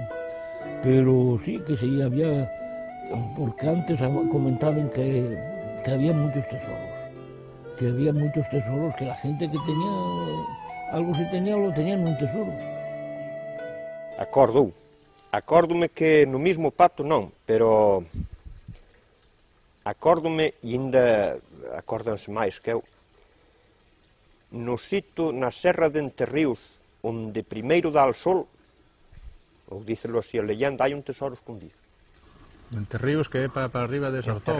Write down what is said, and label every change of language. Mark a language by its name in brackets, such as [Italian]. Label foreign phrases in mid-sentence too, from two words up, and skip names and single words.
[Spanish] Pero sí, que sí había... Porque antes comentaban que había muchos tesoros, que la gente que tenía algo si tenía, lo tenían un tesoro. [Galician] Acórdome que no mismo pato non, pero acórdome, e ainda acórdanse máis que eu, no sitio na Serra de Enterríos, onde primeiro dá o sol, ou dícelo así a leyenda, hai un tesoro escondido. Enterríos que é para arriba de Sarzón.